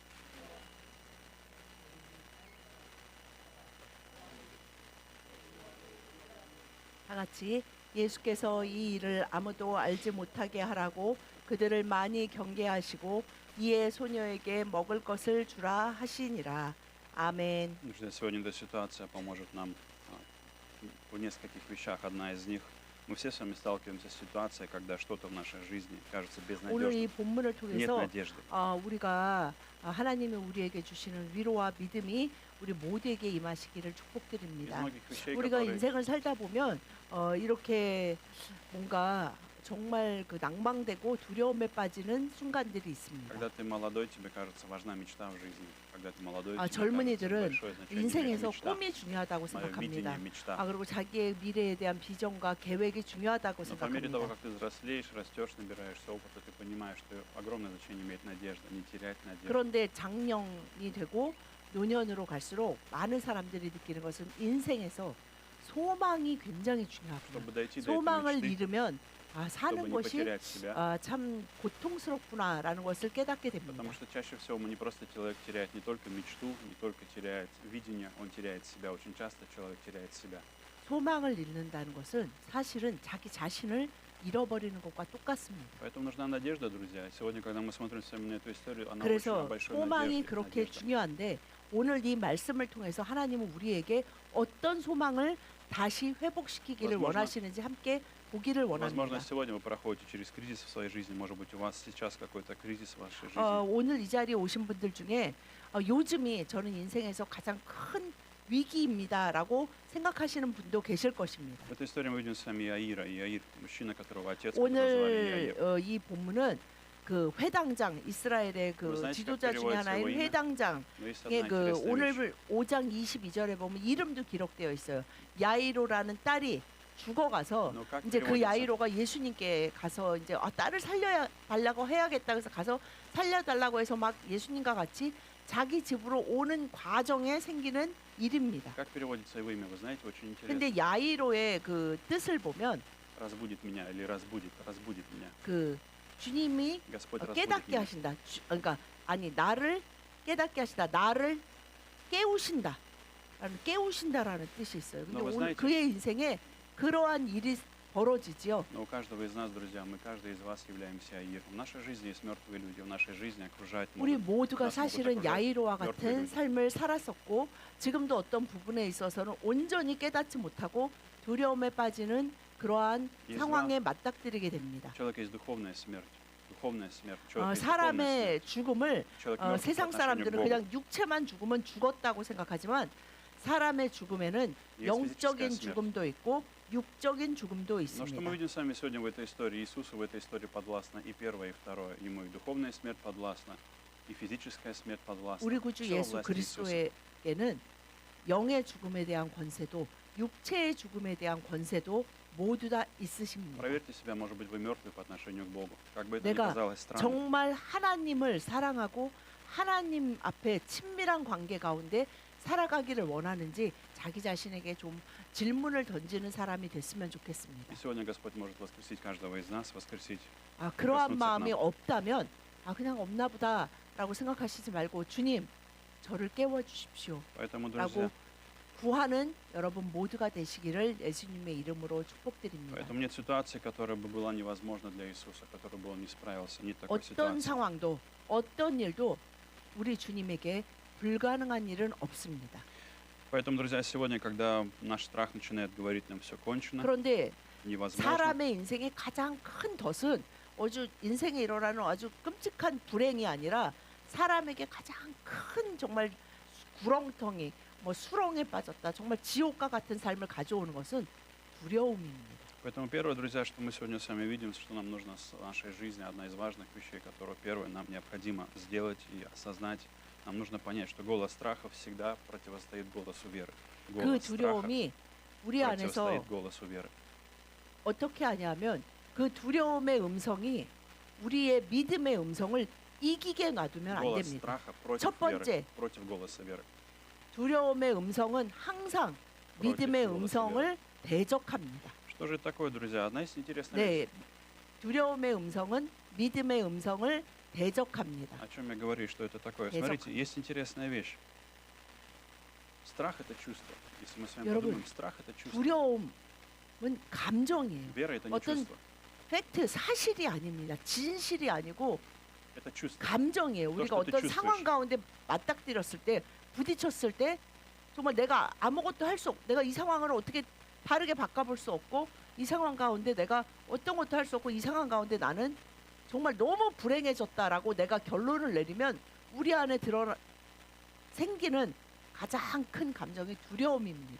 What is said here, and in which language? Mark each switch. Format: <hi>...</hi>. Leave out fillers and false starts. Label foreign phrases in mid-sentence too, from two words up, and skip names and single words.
<ko>다 같이 예수께서 이 일을 아무도 알지 못하게 하라고 그들을 많이 경계하시고 이에 소녀에게 먹을 것을 주라 하시니라. 아멘.</ko> <ru>Сегодня эта ситуация поможет нам в нескольких вещах. Одна из них, мы все с вами сталкиваемся с ситуацией, когда что-то в нашей жизни кажется</ru> <ko>오늘 이</ko> <ru>безнадежным.</ru> <ko>본문을</ko> <ru>Нет</ru> <ko>통해서</ko> <ru>надежды.</ru> <ko>우리가 하나님이 우리에게 주시는 위로와 믿음이 우리 모두에게 임하시기를</ko> <ru>Из</ru> <ko>축복드립니다.</ko> <ru>многих вещей,</ru> <ko>우리가</ko> <ru>которые</ru> <ko>인생을 살다 보면 이렇게 뭔가 정말 그 낭망되고 두려움에 빠지는 순간들이 있습니다.</ko> <ru>когда ты молодой, тебе кажется важна мечта в жизни. Когда ты молодой, тебе кажется</ru> <ko>젊은이들은</ko> <ru>большое значение</ru> <ko>인생에서</ko> <ru>мечта.</ru> <ko>꿈이 중요하다고</ko> <ru>Мое</ru> <ko>생각합니다.</ko> <ru>видение, мечта.</ru> <ko>그리고 자기의 미래에 대한 비전과 계획이 중요하다고</ko> <ru>Но по мере того,</ru> <ko>생각합니다.</ko> <ru>как ты взрослеешь, растешь, набираешься опыта, ты понимаешь, что огромное значение имеет надежда, не терять надежду.</ru> <ko>그런데 장년이 되고 노년으로 갈수록 많은 사람들이 느끼는 것은 인생에서 소망이 굉장히 중요하구나.</ko> <ru>Чтобы дойти до этой</ru> <ko>소망을</ko> <ru>мечты,</ru> <ko>잃으면</ko> <ru>чтобы</ru> <ko>사는</ko> <ru>не</ru> <ko>것이</ko> <ru>потерять себя.</ru> <ko>참 고통스럽구나라는 것을 깨닫게 됩니다.</ko> <ru>Потому что чаще всего мы не просто человек теряет не только мечту, не только теряет видение, он теряет себя. Очень часто человек теряет себя.</ru> <ko>소망을 잃는다는 것은 사실은 자기 자신을 잃어버리는 것과 똑같습니다.</ko> <ru>Поэтому нужна надежда, друзья. Сегодня, когда мы смотрим с вами на эту историю, она очень о</ru> <ko>그래서</ko> <ru>большой</ru> <ko>소망이</ko> <ru>надежде.</ru> <ko>그렇게</ko> <ru>надежда.</ru> <ko>중요한데 오늘 이 말씀을 통해서 하나님은 우리에게 어떤 소망을 다시 회복시키기를</ko> <ru>Возможно,</ru> <ko>원하시는지 함께 보기를 원합니다.</ko> <ru>Возможно, сегодня вы проходите через кризис в своей жизни. Может быть, у вас сейчас какой-то кризис в вашей жизни.</ru> <ko>오늘 이 자리에 오신 분들 중에 요즘이 저는 인생에서 가장 큰 위기입니다라고 생각하시는 분도 계실 것입니다.</ko> <ru>В этой истории мы видим с вами Иаира. Иаир, мужчина, которого отец, которого звали</ru> <ko>오늘</ko> <ru>Иаир.</ru> <ko>이 본문은 그 회당장 이스라엘의 그</ko> <ru>знаете,</ru> <ko>지도자</ko> <ru>как</ru> <ko>중에</ko> <ru>переводится</ru> <ko>하나인</ko> <ru>его имя?</ru> <ko>회당장의</ko> <ru>Но есть одна</ru> <ko>그</ko> <ru>интересная вещь.</ru> <ko>오늘 5장 22절에 보면 이름도 기록되어 있어요. 야이로라는 딸이 죽어가서</ko> <ru>Но как</ru> <ko>이제 그</ko> <ru>переводится?</ru> <ko>야이로가 예수님께 가서 이제 딸을 살려야 달라고 해야겠다 그래서 가서 살려달라고 해서 막 예수님과 같이 자기 집으로 오는 과정에 생기는 일입니다.</ko> <ru>Как переводится его имя, вы знаете, очень интересно.</ru> <ko>근데 야이로의 그 뜻을 보면</ko> <ru>Разбудит меня или разбудит меня.</ru> <ko>그 주님이</ko> <ru>Господь разбудит</ru> <ko>깨닫게</ko> <ru>меня.</ru> <ko>하신다. 그러니까 아니 나를 깨닫게 하시다. 나를 깨우신다. 깨우신다라는 뜻이 있어요. 근데</ko> <ru>No, вы</ru> <ko>오늘</ko> <ru>знаете-</ru> <ko>그의 인생에 그러한 일이 벌어지지요.</ko> <ru>Но у каждого из нас, друзья, мы, каждый из вас являемся Аиром. В нашей жизни есть мертвые люди, в нашей жизни окружают</ru> <ko>우리</ko> <ru>могут-</ru> <ko>모두가</ko> <ru>нас могут</ru> <ko>사실은</ko> <ru>окружать</ru> <ko>야이로와</ko> <ru>мертвые</ru> <ko>같은</ko> <ru>люди.</ru> <ko>삶을 살았었고 지금도 어떤 부분에 있어서는 온전히 깨닫지 못하고 두려움에 빠지는 그러한 예수가- 상황에 맞닥뜨리게 됩니다.</ko> <ru>У человека есть духовная смерть. Духовная смерть. У человека есть духовная</ru> <ko>사람의</ko> <ru>смерть.</ru> <ko>죽음을</ko> <ru>Человек мертв по</ru> <ko>세상</ko> <ru>отношению к</ru> <ko>사람들은</ko> <ru>Богу.</ru> <ko>그냥 육체만 죽으면 죽었다고 생각하지만 사람의 죽음에는</ko> <ru>Есть</ru> <ko>영적인</ko> <ru>физическая смерть.</ru> <ko>죽음도 있고 육적인 죽음도</ko> <ru>Но что мы</ru> <ko>있습니다.</ko> <ru>видим с вами сегодня в этой истории? Иисусу в этой истории подвластно и первое, и второе. Ему и духовная смерть подвластна, и физическая смерть подвластна.</ru> <ko>우리 구주</ko> <ru>Всё во</ru> <ko>예수</ko> <ru>власти Иисуса.</ru> <ko>그리스도에게는 영의 죽음에 대한 권세도 육체의 죽음에 대한 권세도 모두 다 있으십니다.</ko> <ru>Проверьте себя, может быть, вы мертвы по отношению к Богу. Как бы это ни</ru> <ko>내가</ko> <ru>казалось странным.</ru> <ko>정말 하나님을 사랑하고 하나님 앞에 친밀한 관계 가운데 살아가기를 원하는지 자기 자신에게 좀 질문을 던지는 사람이 됐으면 좋겠습니다.</ko> <ru>И сегодня Господь может воскресить каждого из нас, воскресить.</ru> <ko>그러한 그렇습니다. 마음이 없다면 그냥 없나 보다라고 라고 생각하시지 말고 주님 저를 깨워주십시오</ko> <ru>Поэтому,</ru> <ko>라고</ko> <ru>друзья,</ru> <ko>구하는 여러분 모두가 되시기를 예수님의 이름으로 축복드립니다.</ko> <ru>поэтому нет ситуации, которая бы была невозможна для Иисуса, которой бы Он не справился. Нет такой</ru> <ko>어떤</ko> <ru>ситуации.</ru> <ko>상황도 어떤 일도 우리 주님에게 불가능한 일은 없습니다.</ko> <ru>Поэтому, друзья, сегодня, когда наш страх начинает говорить нам все кончено,</ru> <ko>그런데</ko> <ru>невозможно,</ru> <ko>사람의 인생의 가장 큰 덫은 아주 인생에 일어나는 아주 끔찍한 불행이 아니라 사람에게 가장 큰 정말 구렁텅이 뭐 수렁에 빠졌다 정말 지옥과 같은 삶을 가져오는 것은 두려움입니다.</ko> <ru>Поэтому первое, друзья, что мы сегодня с вами видим, что нам нужно с нашей жизни, одна из важных вещей, которую первое нам необходимо сделать и осознать, нам нужно понять, что голос страха всегда противостоит голосу веры.</ru> <ko>그</ko> <ru>Голос страха</ru> <ko>두려움이 우리 안에서</ko> <ru>противостоит голосу веры.</ru> <ko>어떻게 하냐면 그 두려움의 음성이 우리의 믿음의 음성을 이기게 놔두면 안</ko> <ru>Голос</ru> <ko>됩니다.</ko> <ru>страха против</ru> <ko>첫 번째,</ko> <ru>веры, против голоса веры.</ru> <ko>두려움의 음성은 항상 믿음의 음성을 대적합니다.</ko> <ru>Что же это такое, друзья? Одна из интересных</ru> <ko>네,</ko> <ru>вещей.</ru> <ko>두려움의 음성은 믿음의 음성을 대적합니다.</ko> <ru>О чем я говорю, что это такое?</ru> <ko>대적.</ko> <ru>Смотрите, есть интересная вещь. Страх — это чувство. Если мы с вами</ru> <ko>여러분,</ko> <ru>подумаем, страх — это чувство.</ru> <ko>두려움은 감정이에요.</ko> <ru>Вера — это не</ru> <ko>어떤</ko> <ru>чувство.</ru> <ko>팩트, 사실이 아닙니다. 진실이 아니고</ko> <ru>Это чувство.</ru> <ko>감정이에요. 우리가</ko> <ru>что ты</ru> <ko>어떤</ko> <ru>чувствуешь.</ru> <ko>상황 가운데 맞닥뜨렸을 때, 부딪혔을 때 정말 내가 아무것도 할 수 없고 내가 이 상황을 어떻게 다르게 바꿔볼 수 없고 이 상황 가운데 내가 어떤 것도 할 수 없고 이 상황 가운데 나는 정말 너무 불행해졌다라고 내가 결론을 내리면 우리 안에 생기는 가장 큰 감정이 두려움입니다.</ko>